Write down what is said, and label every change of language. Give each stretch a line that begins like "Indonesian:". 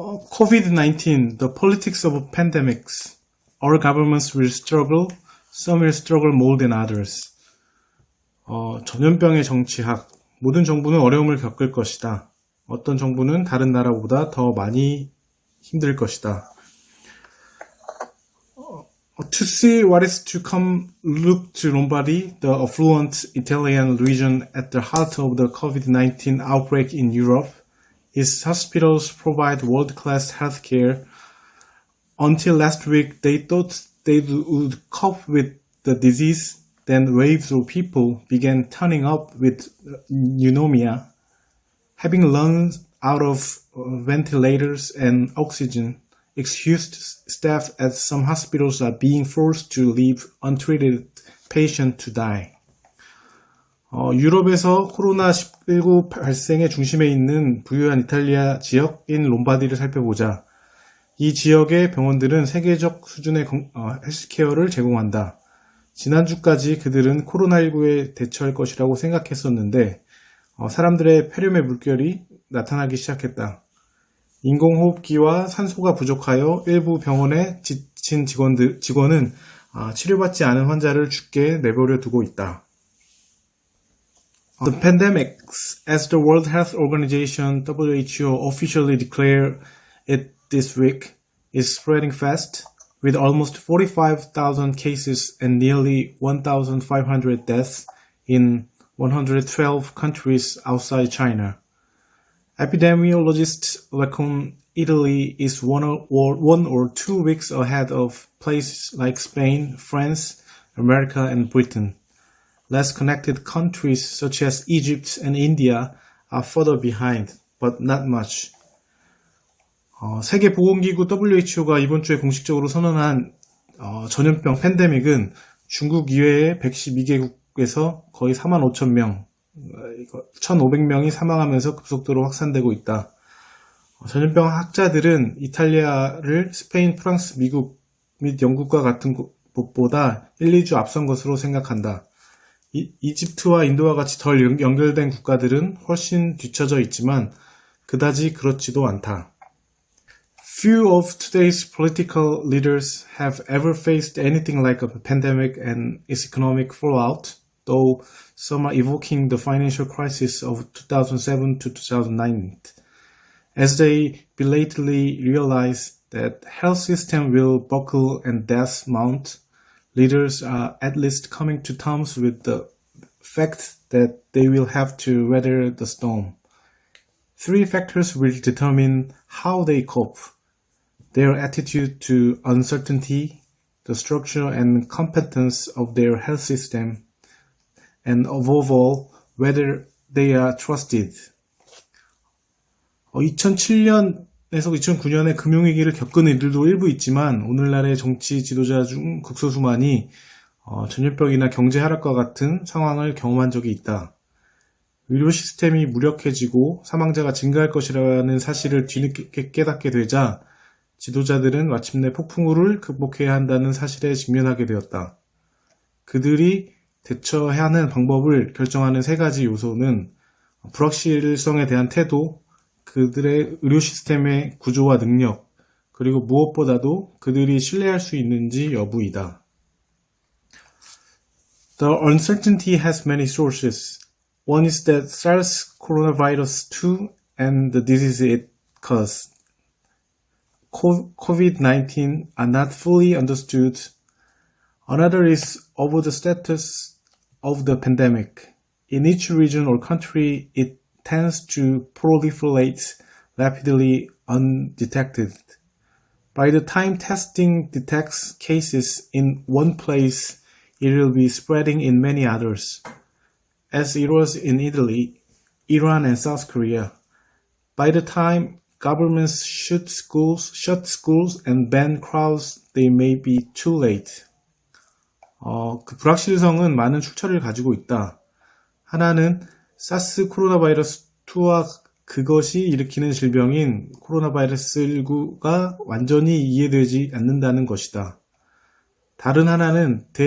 English: COVID-19, the politics of pandemics. Our governments will struggle, some will struggle more than others.
Korean: 전염병의 정치학. 모든 정부는 어려움을 겪을 것이다. 어떤 정부는 다른 나라보다 더 많이 힘들 것이다.
English: To see what is to come, look to Lombardy, the affluent Italian region at the heart of the COVID-19 outbreak in Europe. Its hospitals provide world-class healthcare. Until last week, they thought they would cope with the disease. Then waves of people began turning up with pneumonia, having lungs out of ventilators and oxygen. Excused staff at some hospitals are being forced to leave untreated patients to die.
Korean: 유럽에서 코로나19 발생의 중심에 있는 부유한 이탈리아 지역인 롬바디를 살펴보자. 이 지역의 병원들은 세계적 수준의 헬스케어를 제공한다. 지난주까지 그들은 코로나19에 대처할 것이라고 생각했었는데 사람들의 폐렴의 물결이 나타나기 시작했다. 인공호흡기와 산소가 부족하여 일부 병원에 지친 직원은 치료받지 않은 환자를 죽게 내버려 두고 있다.
English: The pandemics, as the World Health Organization (WHO) officially declared it this week, is spreading fast, with almost 45,000 cases and nearly 1,500 deaths in 112 countries outside China. Epidemiologists reckon Italy is one or 2 weeks ahead of places like Spain, France, America, and Britain. Less connected countries such as Egypt and India are further behind, but not much.
Korean: 세계보건기구 WHO가 이번 주에 공식적으로 선언한 전염병 팬데믹은 중국 이외의 112개국에서 거의 45,000명, 1,500명이 사망하면서 급속도로 확산되고 있다. 전염병 학자들은 이탈리아를 스페인, 프랑스, 미국 및 영국과 같은 곳보다 1, 2주 앞선 것으로 생각한다. 이집트와 인도와 같이 덜 연결된 국가들은 훨씬 뒤처져 있지만 그다지 그렇지도 않다.
English: Few of today's political leaders have ever faced anything like a pandemic and its economic fallout, though some are evoking the financial crisis of 2007 to 2009. As they belatedly realize that health system will buckle and deaths mount, leaders are at least coming to terms with the fact that they will have to weather the storm. 3 factors will determine how they cope: their attitude to uncertainty, the structure and competence of their health system, and above all, whether they are trusted.
Korean: 2007년에서 2009년에 금융위기를 겪은 이들도 일부 있지만 오늘날의 정치 지도자 중 극소수만이 전염병이나 경제 하락과 같은 상황을 경험한 적이 있다. 의료 시스템이 무력해지고 사망자가 증가할 것이라는 사실을 뒤늦게 깨닫게 되자 지도자들은 마침내 폭풍우를 극복해야 한다는 사실에 직면하게 되었다. 그들이 대처해야 하는 방법을 결정하는 3가지 요소는 불확실성에 대한 태도, 그들의 의료 시스템의 구조와 능력, 그리고 무엇보다도 그들이 신뢰할 수 있는지 여부이다.
English: The uncertainty has many sources. One is that SARS coronavirus 2 and the disease it caused, COVID-19, are not fully understood. Another is over the status of the pandemic. In each region or country, it tends to proliferate rapidly undetected. By the time testing detects cases in one place, it will be spreading in many others, as it was in Italy, Iran, and South Korea. By the time governments shut schools and ban crowds, they may be too late.
Korean: 그 불확실성은 많은 출처를 가지고 있다. 하나는 사스 코로나 바이러스 2와 그것이 일으키는 질병인 코로나 바이러스 19가 완전히 이해되지 않는다는 것이다. 다른 하나는